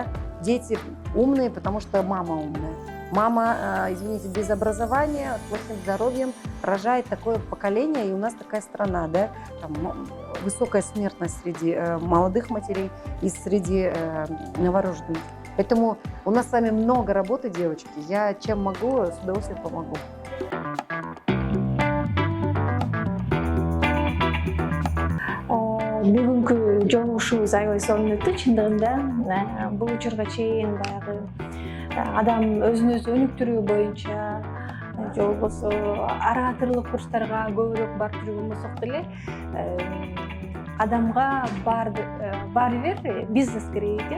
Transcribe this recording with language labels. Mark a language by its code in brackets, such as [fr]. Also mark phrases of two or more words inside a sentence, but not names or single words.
[ru] Дети умные, потому что мама умная. Мама, извините, без образования, с плохим здоровьем рожает такое поколение, и у нас такая страна, да, там высокая смертность среди молодых матерей и среди новорожденных. Поэтому у нас с вами много работы, девочки. Я чем могу, с удовольствием помогу. [ky] Бүгүнкү жолугушуубуз аябай сонун өттү чындыгында. Бул учурга чейин баягы адам өзүн өзү өнүктүрүү боюнча же болбосо ораторлук курстарга көбүрөөк барып жүргөн болсок деле адамга баары бир бизнес керек экен.